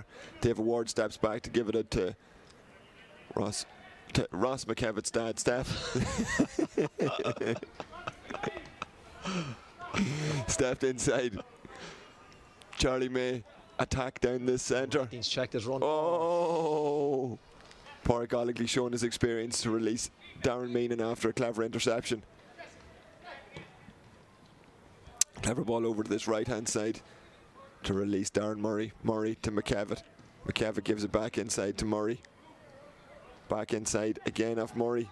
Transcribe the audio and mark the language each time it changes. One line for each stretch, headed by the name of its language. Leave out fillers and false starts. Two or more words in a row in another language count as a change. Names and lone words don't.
English: David Ward steps back to give it to Ross McKevitt's dad, Steph. Stepped inside. Charli Mae attack down this centre. He's checked his run. Oh! Pádraig Gallagher showing his experience to release Darren Meenan after a clever interception. Clever ball over to this right hand side to release Darren Murray. Murray to McKevitt. McKevitt gives it back inside to Murray. Back inside again off Murray.